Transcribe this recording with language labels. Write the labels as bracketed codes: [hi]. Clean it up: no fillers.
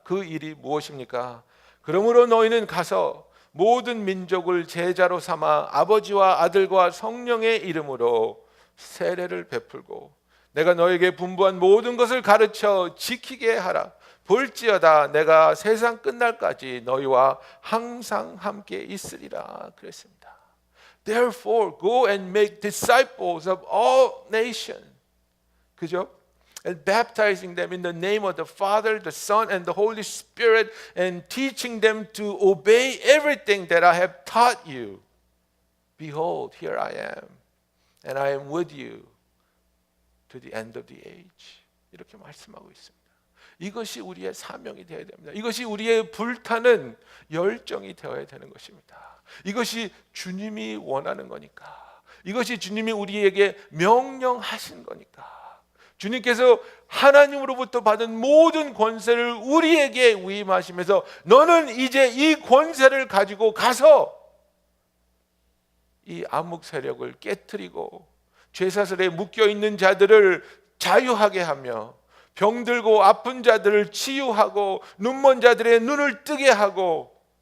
[ko] 그 일이 무엇입니까? 그러므로 너희는 가서 모든 민족을 제자로 삼아 아버지와 아들과 성령의 이름으로 세례를 베풀고 내가 너에게 분부한 모든 것을 가르쳐 지키게 하라. 볼지어다 내가 세상 끝날까지 너희와 항상 함께 있으리라 그랬습니다. [en] Therefore go and make disciples of all nations. [ko] 그죠? [en] And baptizing them in the name of the Father, the Son, and the Holy Spirit, and teaching them to obey everything that I have taught you. Behold, here I am, and I am with you to the end of the age. [ko] 이렇게 말씀하고 있습니다. 이것이 우리의 사명이 되어야 됩니다. 이것이 우리의 불타는 열정이 되어야 되는 것입니다. 이것이 주님이 원하는 거니까. 이것이 주님이 우리에게 명령하신 거니까. 주님께서 하나님으로부터 받은 모든 권세를 우리에게 위임하시면서 너는 이제 이 권세를 가지고 가서 이 암흑 세력을 깨트리고 죄사슬에 묶여있는 자들을 자유하게 하며 병들고 아픈 자들을 치유하고 눈먼 자들의 눈을 뜨게 하고